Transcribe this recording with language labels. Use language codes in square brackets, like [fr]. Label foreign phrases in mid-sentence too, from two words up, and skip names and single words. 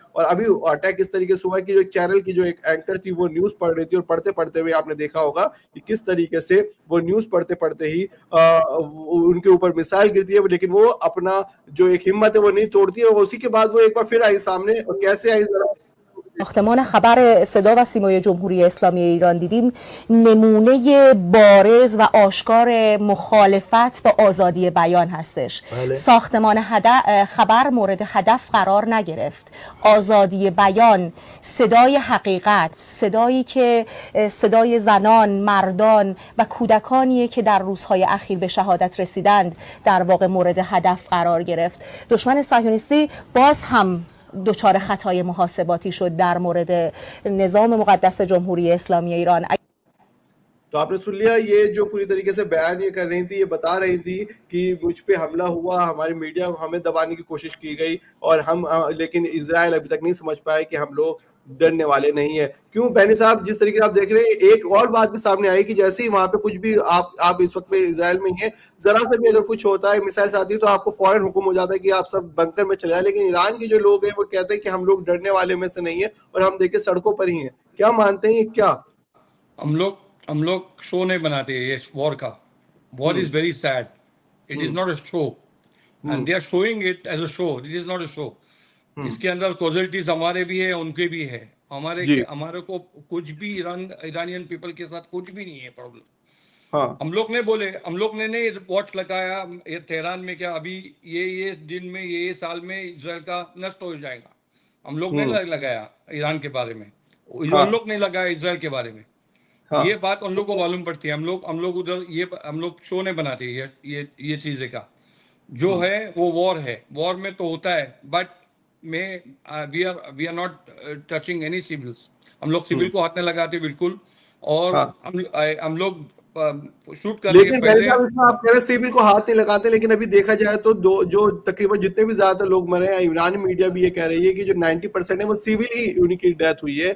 [hi] और अभी अटैक इस तरीके से हुआ कि जो चैनल की जो एक एंकर थी वो न्यूज पढ़ रही थी, और पढ़ते पढ़ते हुए आपने देखा होगा कि किस तरीके से वो न्यूज पढ़ते पढ़ते ही उनके ऊपर मिसाइल गिरती है, लेकिन वो अपना जो एक हिम्मत है वो नहीं तोड़ती है। और उसी के बाद वो एक बार फिर आई सामने, और कैसे आई जरा [fa] ساختمان خبر صدا و سیمای جمهوری اسلامی ایران دیدیم نمونه بارز و آشکار مخالفت با آزادی بیان هستش. ساختمان خبر مورد هدف قرار نگرفت. آزادی بیان، صدای حقیقت، صدایی که صدای زنان، مردان و کودکانیه که در روزهای اخیر به شهادت رسیدند در واقع مورد هدف قرار گرفت. دشمن صهیونیستی باز هم دچار خطای محاسباتی شد در مورد نظام مقدس جمهوری اسلامی ایران. [hi] तो आपने सुन लिया ये जो पूरी तरीके से बयान ये कर रही थी, ये बता रही थी कि मुझ पे हमला हुआ, हमारी मीडिया को हमें दबाने की कोशिश की गई और हम लेकिन इजराइल अभी तक नहीं समझ पाए कि हम लोग डरने वाले नहीं है। क्यों बहनी साहब, जिस तरीके से आप देख रहे हैं, एक और बात भी सामने आई कि जैसे ही वहां पे कुछ भी आप इस वक्त में इजराइल में ही है, जरा से भी अगर कुछ होता है, मिसाइल आती है, तो आपको फौरन हुक्म हो जाता है कि आप सब बंकर में चले जाए। लेकिन ईरान के जो लोग हैं वो कहते हैं कि हम लोग डरने वाले में से नहीं है और हम देखिए सड़कों पर ही हैं। क्या मानते हैं? क्या हम लोग शो नहीं बनाते ये वॉर का। [en] War is very sad, it is not a show and they are showing it as a show, it is not a show. [hi] इसके अंदर कॉजल्टीज हमारे भी है, उनके भी है। हमारे को कुछ भी [en] Iranian people [hi] के साथ कुछ भी नहीं है प्रॉब्लम। हाँ। हम लोग ने बोले, हम लोग ने नहीं वॉच लगाया ये तेहरान में क्या अभी ये दिन में ये साल में इजराइल का नष्ट हो जाएगा, हम लोग ने लगाया ईरान के बारे में। हम लोग नहीं लगाया इजराइल के बारे में। हाँ। ये बात उन लोग को मालूम पड़ती है। हम लोग उधर ये हम लोग शो नहीं बनाते ये चीजें का जो है वो वॉर है। वॉर में तो होता है [en] but we are not touching any civils. [hi] हम लोग सिविल को हाथ नहीं लगाते बिल्कुल। और हम लोग शूट करने के पहले आप कह रहे सिविल को हाथ नहीं लगाते, लेकिन अभी देखा जाए तो जो तकरीबन जितने भी ज्यादा लोग मरे हैं, ईरानी मीडिया भी ये कह रही है कि जो 90% है वो सिविल ही उनकी डेथ हुई है।